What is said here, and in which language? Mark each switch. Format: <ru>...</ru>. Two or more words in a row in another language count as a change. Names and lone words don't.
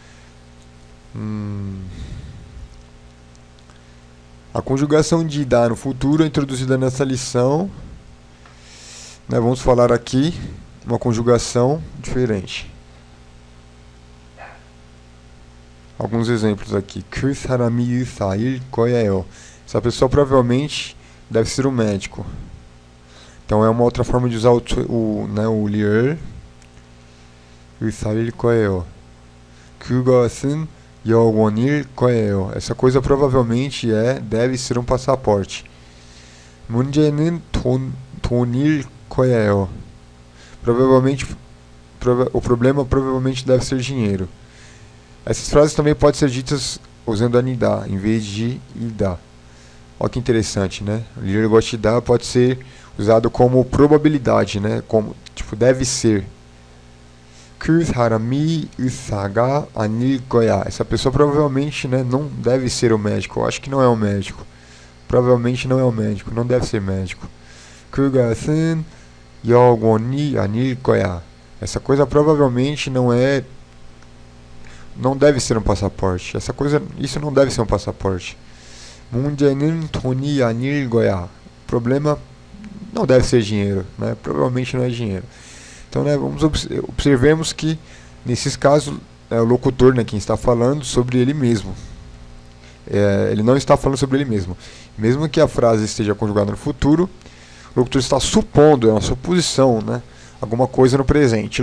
<pt>A conjugação de ida no futuro é introduzida nessa lição, né? Vamos falar aqui uma conjugação diferente. Alguns exemplos aqui.</pt> <ko>그 사람이 의사일 거예요.</ko> <pt>Essa pessoa provavelmente deve ser um médico. Então é uma outra forma de usar o lier.</pt> <ko>의사일 거예요. 그것은 여권일 거예요.</ko> <pt>Essa coisa provavelmente deve ser um passaporte.</pt> <ko>문제는 돈일 거예요.</ko> <pt>O problema provavelmente deve ser dinheiro. Essas frases também podem ser ditas usando anida em vez de ida. Olha que interessante, né? O lier 것이다 pode ser usado como probabilidade, né? Como, tipo, deve ser.</pt> <ko>그 사람이 의사가 아닐 거야.</ko> <pt>Essa pessoa provavelmente, né, não deve ser o médico. Eu acho que não é o médico. Provavelmente não é o médico. Não deve ser médico.</pt> <ko>그것은 영원히 아닐 거야.</ko> <pt>Essa coisa provavelmente não deve ser um passaporte. Isso não deve ser um passaporte.</pt> <ko>문제는 돈이 아닐 거야.</ko> <pt>O problema não deve ser dinheiro, né? Provavelmente não é dinheiro. Então, né, observemos que nesses casos é o locutor, né, quem está falando sobre ele mesmo. Ele não está falando sobre ele mesmo. Mesmo que a frase esteja conjugada no futuro, o locutor está supondo, é uma suposição, né, alguma coisa no presente.</pt>